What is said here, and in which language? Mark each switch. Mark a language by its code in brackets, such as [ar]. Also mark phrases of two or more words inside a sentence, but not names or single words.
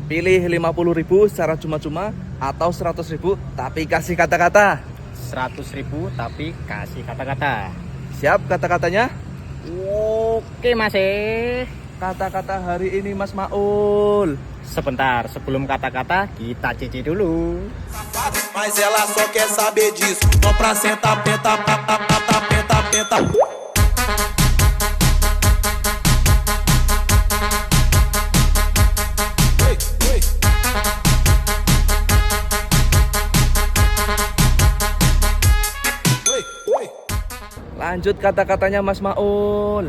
[id] Pilih 50.000 secara cuma-cuma atau 100.000 tapi kasih kata-kata. 100.000 tapi kasih kata-kata. Siap kata-katanya? Oke Mas. Kata-kata hari ini Mas Maul. Sebentar, sebelum kata-kata kita cici dulu. [pt] Mas ela só quer saber disso. Vamos pra sentar, penta, penta, penta, penta, penta. [id] Lanjut kata-katanya Mas Maul.